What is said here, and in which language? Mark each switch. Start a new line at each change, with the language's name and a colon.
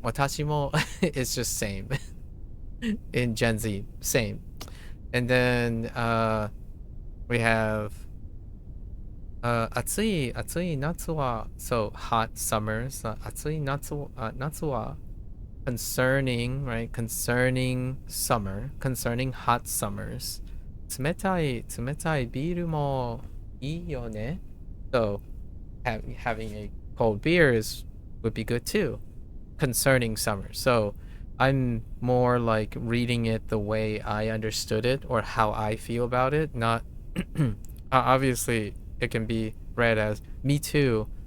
English: 私も is just same. In Gen Z, same. And then we have
Japanese: 暑い夏は
English: so hot summers.
Japanese: 暑い夏は
English: concerning, right? Concerning summer, concerning hot summers.
Japanese: 冷たいビールもいいよね.
English: So having a cold beer would be good too. Concerning summer. So I'm more like reading it the way I understood it or how I feel about it. Not obviously it can be read as me too.